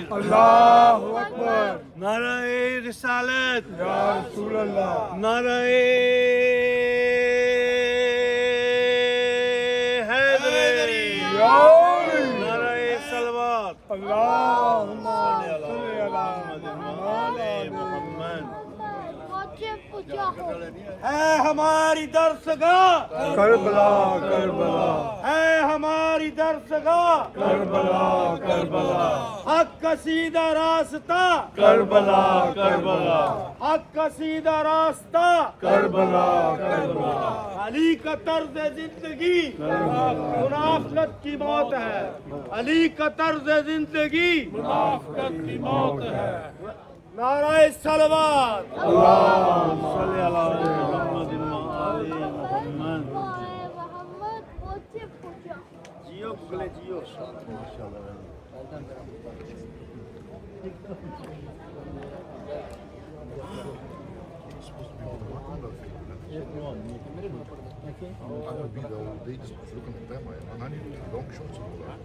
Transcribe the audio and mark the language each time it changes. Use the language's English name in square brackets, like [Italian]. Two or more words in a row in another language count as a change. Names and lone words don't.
[Arabic] الله أكبر [Urdu] نعرۂ رسالت [Arabic] يا رسول الله [Urdu] نعرۂ حیدری نعرۂ صلوات [Arabic] اللهم صل على मुहम्मद मुहम्मद [Urdu] ہے ہماری درسگاہ करबला करबला ہے ہماری درسگاہ करबला करबला حق کا سیدھا راستہ करबला करबला حق کا سیدھا راستہ करबला करबला علی کا طرز زندگی منافقت کی موت ہے علی کا طرز زندگی منافقت کی موت ہے نعرۂ صلوات [Arabic] صل على محمد وآل محمد जियो गुगले जियो [English] I'm going to be there all day just looking at them, mate. And I need long shots and all that.